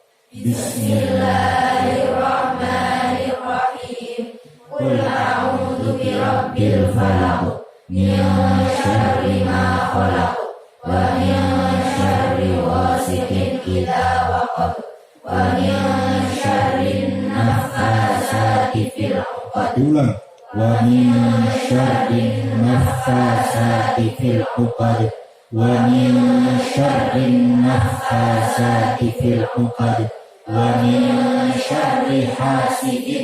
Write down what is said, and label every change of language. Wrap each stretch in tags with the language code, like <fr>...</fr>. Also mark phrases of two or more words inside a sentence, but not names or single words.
<ar>بسم الله الرحمن الرحيم. قل أعوذ برب الفلق، من شر ما خلق، ومن شر غاسق إذا وقب، ومن شر النفاثات في العقد. Diulang. ومن شر النفاثات في العقد. ومن شر النفاثات في العقد. ومن شر حاسد</ar>